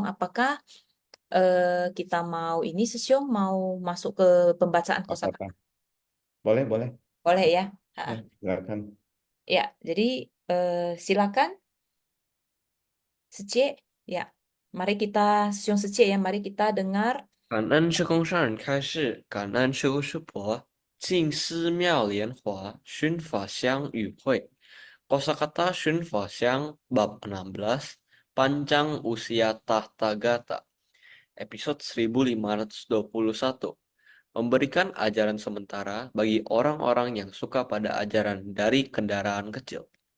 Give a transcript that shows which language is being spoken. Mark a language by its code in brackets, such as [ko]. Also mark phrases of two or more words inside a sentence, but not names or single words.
[id] Apakah kita mau ini, Sesyong, mau masuk ke pembacaan apa-apa. kosakata? Boleh, boleh. Boleh ya? Ya, Ha. silakan. Ya, jadi silakan, Sece. Ya, mari kita, Sesyong Sece ya, mari kita dengar. [zh] 感恩师公上人开示，感恩师姑师婆，静思妙莲华，熏法香与会。 [id] Kosakata Shun Fasyang Bab 16 Panjang Usia Tahtagata Episode 1521 Memberikan ajaran sementara bagi orang-orang yang suka pada ajaran dari kendaraan kecil.